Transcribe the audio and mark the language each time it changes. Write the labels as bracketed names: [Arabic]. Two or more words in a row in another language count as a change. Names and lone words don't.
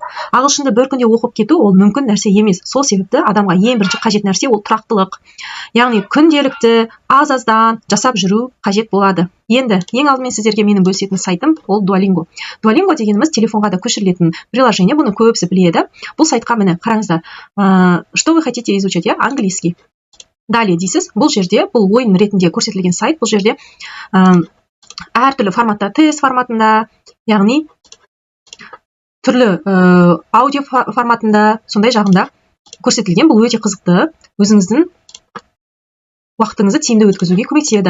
[Kazakh] Ағылшынды бір күнде оқып кету ол мүмкін нәрсе емес. Сол себепті адамға ең бірінші қажет нәрсе ол тұрақтылық. Яғни күнделікті аз-аздан жасап жүру қажет болады. Енді ең алдымен сіздерге менің бөлісетін сайтым ол Duolingo. Duolingo дегеніміз телефонға да көшірілетін приложение, бұны көбісі біледі. Бұл сайтқа міне қараңыздар. [Russian] Что вы хотите изучать, английский. [Kazakh] Далее дейсіз, бұл жерде, бұл ойын ретінде көрсетілген сайт, бұл жерде әртүрлі форматта, тест форматында, яғни түрлі аудио форматында, сондай жағында көрсетілген. Бұл өте қызықты, өзіңіздің уақытыңызды тиімді өткізуге көмектеседі.